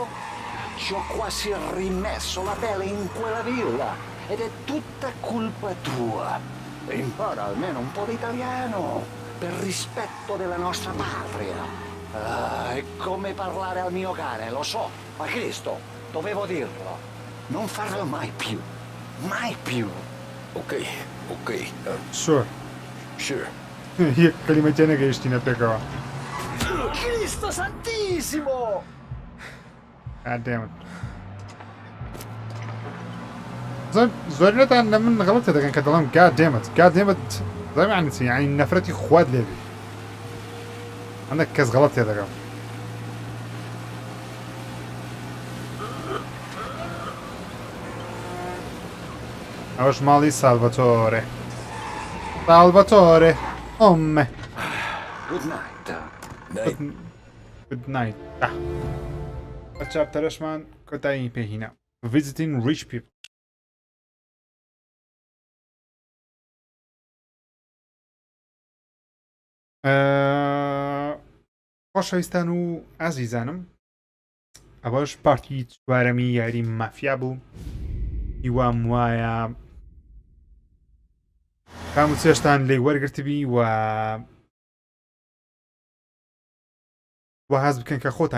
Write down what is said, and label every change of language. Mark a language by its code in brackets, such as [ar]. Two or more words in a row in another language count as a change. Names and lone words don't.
[it] Ci ho quasi rimesso la pelle in quella villa ed è tutta colpa tua. Impara almeno un po' di italiano per rispetto della nostra patria. È come parlare al mio cane, lo so, ma Cristo, dovevo dirlo. Non farlo mai più. Mai più. [en] Okay. Sure. [ckb] یەک کەلیمە تێ نەگەیشتینە پێکەوە [it] Cristo Santissimo! [en] God damn it. [ckb] زۆر نەتان لە من غەڵەتە دەکەن کە دەڵێم [en] God damn it. God damn it [ckb] زەمی یعنی چی؟ یعنی نەفرەتی خوات لێبێ هەندێک کەس غەڵەت تێ دەکەم ئەوەش ماڵی سالڤەتۆرێ سالڤەتۆرێ ئۆممە [en] Good night. Good night. [ckb] بە چاپتەرەشمان کۆتایی پێهینە [en] Visiting rich people. [ckb] خۆشەویستان و ئازیزانم ئەوەش پارتی چوارەمی یاری مافیا بوو هیوام وایە کام و چێشتان لێ وەرگرتبی و حەز بکەن کە خۆتان